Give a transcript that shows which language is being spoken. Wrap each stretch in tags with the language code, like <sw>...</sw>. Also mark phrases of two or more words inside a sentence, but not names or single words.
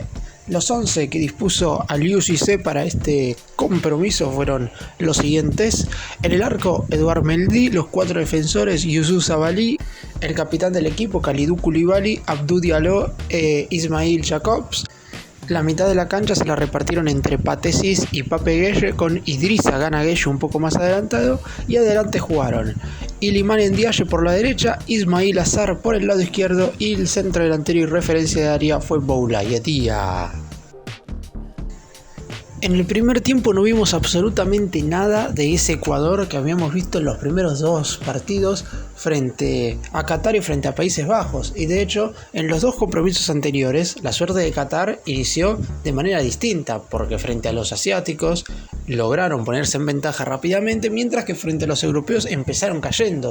<es>Los 11 que dispuso al UCC para este compromiso fueron los siguientes: en el arco, Edouard Mendy, los 4 defensores, Youssouf Sabaly, el capitán del equipo, Kalidou Koulibaly, Abdou Diallo e Ismail Jacobs. La mitad de la cancha se la repartieron entre Pathé Ciss y Pape Gueye, con Idrissa Gana Gueye un poco más adelantado, y adelante jugaron Iliman Ndiaye por la derecha, Ismail Azar por el lado izquierdo, y el centro delantero y referencia de área fue Boulaye Dia. En el primer tiempo no vimos absolutamente nada de ese Ecuador que habíamos visto en los primeros dos partidos frente a Qatar y frente a Países Bajos, y de hecho en los dos compromisos anteriores la suerte de Qatar inició de manera distinta, porque frente a los asiáticos lograron ponerse en ventaja rápidamente, mientras que frente a los europeos empezaron cayendo.</es>